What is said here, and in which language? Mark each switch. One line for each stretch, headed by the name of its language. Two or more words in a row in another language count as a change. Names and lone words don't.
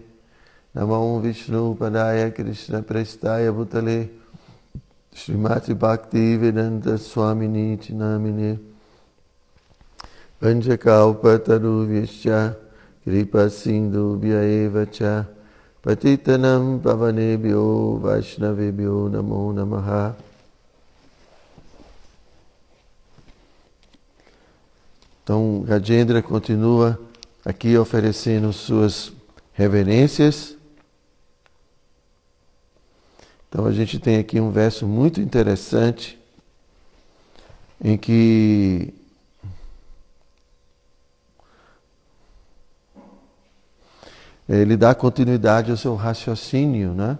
Sanskrit: Namo Vishnu Padaya Krishna Prestaya Bhutale Srimati Bhakti Vedanta Swamini Iti Namine. Vanjakalpatarubhyascha Kripa Sindhubhya eva cha Patitanam Pavanebhyo Vaishnavebhyo Namo Namaha.
Portuguese: Então, Gajendra continua aqui oferecendo suas reverências. Então, a gente tem aqui um verso muito interessante em que ele dá continuidade ao seu raciocínio, né?